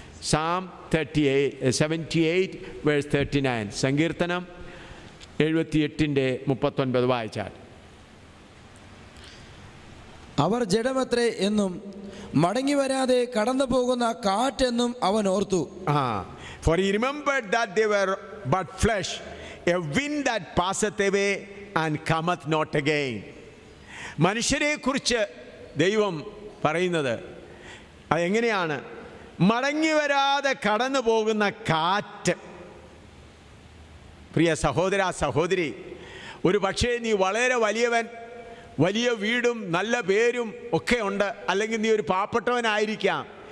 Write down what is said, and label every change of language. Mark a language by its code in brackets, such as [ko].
[en] Psalm 78 verse 39. [ml] സങ്കീർത്തനം 78:39 വായിച്ചാൽ. അവർ ജഡമത്രേ എന്നും മടങ്ങി വരാതെ കടന്നു പോകുന്ന കാറ്റെന്നും അവൻ ഓർത്തു. [en] For he remembered that they were but flesh, a wind that passeth away and cometh not again. [ml] മനുഷ്യരെ കുറിച്ച് ദൈവം പറയുന്നത് അതെങ്ങനെയാണ്? മടങ്ങി വരാതെ കടന്നു പോകുന്ന കാറ്റ്. പ്രിയ സഹോദര സഹോദരി, ഒരു പക്ഷേ നീ വളരെ വലിയവൻ, വലിയ വീടും നല്ല പേരും ഒക്കെ ഉണ്ട്, അല്ലെങ്കിൽ നീ ഒരു പാവപ്പെട്ടവനായിരിക്കാം.